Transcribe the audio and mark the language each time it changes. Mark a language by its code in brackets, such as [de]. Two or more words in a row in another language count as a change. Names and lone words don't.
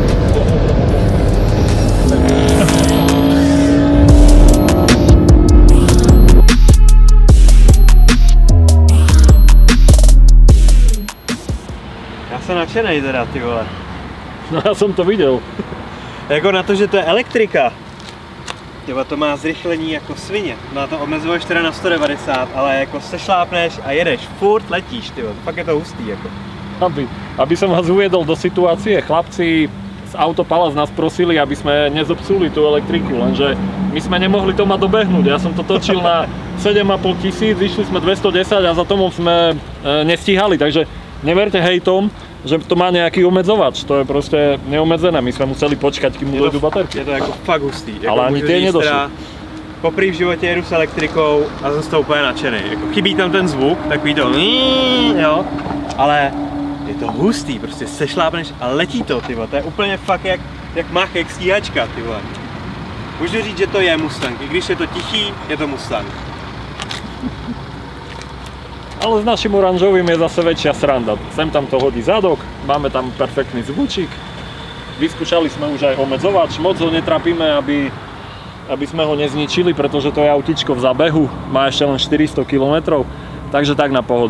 [cs] Já jsem nadšenej teda, ty vole. No já jsem to viděl. Jako na to, že to je elektrika. Tyba, to má zrychlení jako svině. Má to omezovač teda na 190, ale jako sešlápneš a jedeš, furt letíš, tyba. Pak je to hustý jako. [sk] Aby som vás uviedol do situácie, chlapci z Autopala nás prosili, aby sme nezobsuli tú elektriku, lenže my sme nemohli Toma dobehnúť. Ja som to točil na 7 500, išli sme 210 a za Tomom sme nestíhali, takže neverte hejtom, že to má nejaký omedzovač, to je proste neomedzené, my sme museli počkať, kým dojdú baterky. [cs] Je to jako fakt hustý. Jako [sk] ale ani tie nedošli. [cs] Poprvé v životě jedu s elektrikou a zase to úplně nadšený. Jako chybí tam ten zvuk, takový to jo, ale je to hustý, prostě sešlápneš a letí to, tyvo. To je úplně fakt jak Mach, jak stíhačka, tyvo. Můžu říct, že to je Mustang, i když je to tichý, je to Mustang. [sk] Ale s našim oranžovým je zase väčšia sranda. Sem tam to hodí zadok, máme tam perfektný zvučík. Vyskúšali sme už aj omedzovač, moc ho netrapíme, aby aby sme ho nezničili, pretože to je autíčko v zábehu, má ešte len 400 km, takže tak na pohodu.